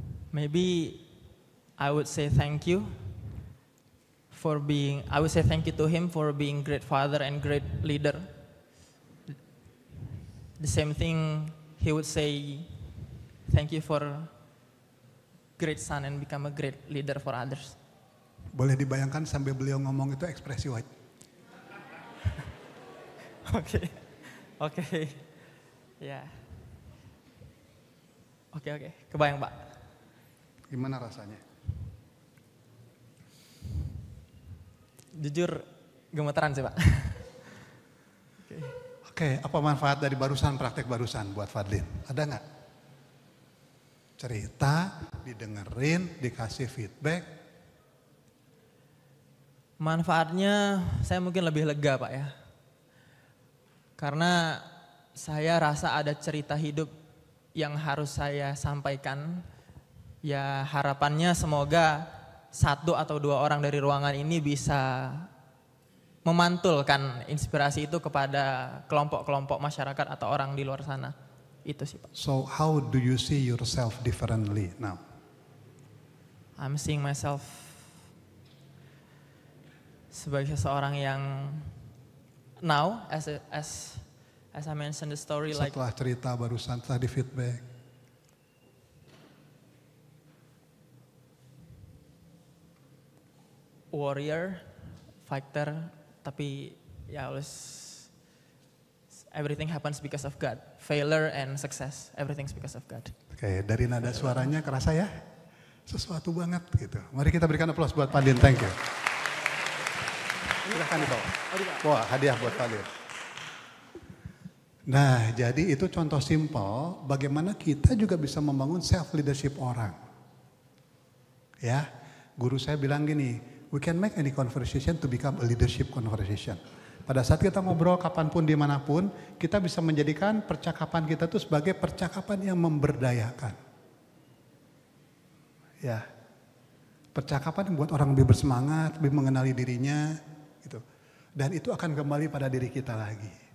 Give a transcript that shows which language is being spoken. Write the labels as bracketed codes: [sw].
[en] Maybe I would say thank you to him for being great father and great leader. The same thing he would say thank you for great son and become a great leader for others. [id] Boleh dibayangkan sambil beliau ngomong itu ekspresi wajah. Oke. Ya. Oke, kebayang Pak. Gimana rasanya? Jujur gemeteran sih Pak. Oke, apa manfaat dari barusan, praktek barusan buat Fadlin? Ada nggak? Cerita, didengerin, dikasih feedback. Manfaatnya saya mungkin lebih lega Pak ya. Karena saya rasa ada cerita hidup yang harus saya sampaikan. Ya harapannya semoga 1 atau 2 orang dari ruangan ini bisa memantulkan inspirasi itu kepada kelompok-kelompok masyarakat atau orang di luar sana. Itu sih Pak. [en] So how do you see yourself differently now? I'm seeing myself [id] sebagai seseorang yang [en] now as I mentioned the story like [id] Setelah cerita barusan, setelah di feedback. [en] warrior, fighter, [id] tapi ya [en] always everything happens because of God. Failure and success, everything's because of God. [id] Oke, dari nada suaranya kerasa ya? Sesuatu banget gitu. Mari kita berikan aplaus buat Fadlin, [en] thank you. [id] Silahkan dibawa. Wah, hadiah buat Fadlin. Nah, jadi itu contoh simpel bagaimana kita juga bisa membangun self leadership orang. Ya, guru saya bilang gini, [en] we can make any conversation to become a leadership conversation. [id] Pada saat kita ngobrol kapanpun dimanapun, kita bisa menjadikan percakapan kita itu sebagai percakapan yang memberdayakan. Ya, percakapan yang buat orang lebih bersemangat, lebih mengenali dirinya, gitu. Dan itu akan kembali pada diri kita lagi.